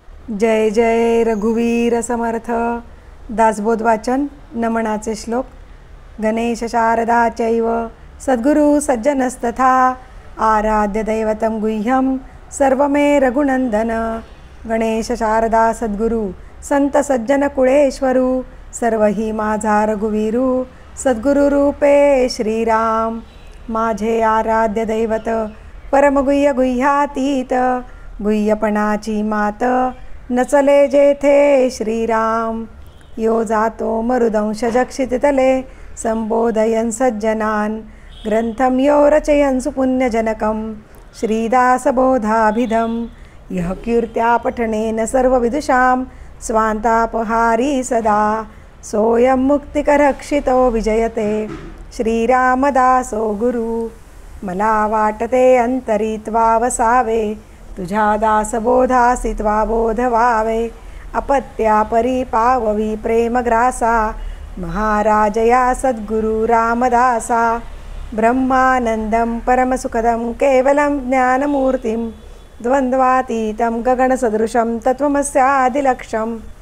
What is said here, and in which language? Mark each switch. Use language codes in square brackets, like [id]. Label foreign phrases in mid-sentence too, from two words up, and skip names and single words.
[mr] जय जय रघुवीर समर्थ. दासबोध वाचन. नमनाचे श्लोक. [sa] गणेश शारदा चैव सद्गुरु सज्जनस्तथा आराध्य दैवतं गुह्यं सर्वमे रघुनंदन. [mr] गणेश शारदा सद्गुरु संत सज्जन कुळेश्वरू सर्व ही माझा रघुवीरू सद्गुरु रूपे श्रीराम. माझे आराध्य दैवत परमगुह्य गुह्यातीत गुह्यपणाची मात नचले जेथे श्रीराम. [sa] यो जातो मरुदंश जक्षिततले संबोधयन् सज्जनान् ग्रंथं यो रचयन् सुपुण्यजनकं श्रीदासबोधाभिधं. यः कीर्त्या पठनेन सर्वविदुषां स्वान्तापहारी सदा सोऽयं मुक्तिकरक्षितो विजयते श्रीरामदासो गुरु. [mr] मला वाटते अंतरित्वा वसावे तुझ्या दासबोधासित्वा बोध व्हावे. अपत्या परिपाववी प्रेमग्रासा महाराजया सद्गुरु रामदासा. [sa] ब्रह्मानंदं परमसुखदं केवलं ज्ञानमूर्तिं द्वन्द्वातीतं गगनसदृशं तत्त्वमस्यादिलक्ष्यम्.